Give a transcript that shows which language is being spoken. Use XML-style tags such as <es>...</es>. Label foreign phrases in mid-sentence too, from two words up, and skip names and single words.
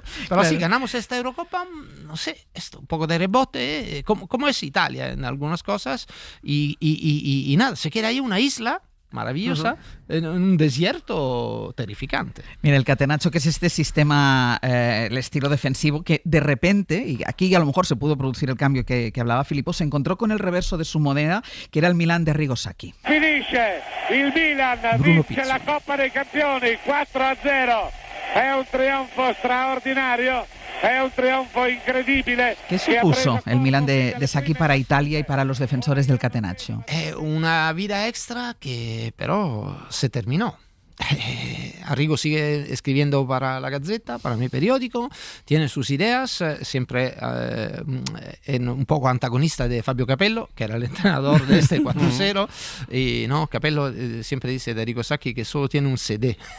<es>Pero si ganamos esta Eurocopa, no sé, esto, un poco de rebote, como es Italia en algunas cosas, y nada, se queda ahí una isla maravillosa en un desierto terrificante. Mira, el Catenaccio, que es este sistema, el estilo defensivo, que de repente, y aquí a lo mejor se pudo producir el cambio que hablaba Filippo, se encontró con el reverso de su moneda, que era el Milan de Arrigo Sacchi.</es> <it>Finisce il Milan, Bruno vince Pizzo. la Coppa dei Campioni 4-0. È un trionfo straordinario, è un trionfo incredibile.</it> <es>¿Qué supuso el Milan de Sacchi para Italia y para los defensores del Catenaccio? Una vida extra que pero se terminó. Arrigo sigue escribiendo para la Gazzetta, para mi periódico, tiene sus ideas, siempre un poco antagonista de Fabio Capello, que era el entrenador de este 4-0, y no, Capello siempre dice de Arrigo Sacchi que solo tiene un CD.</es>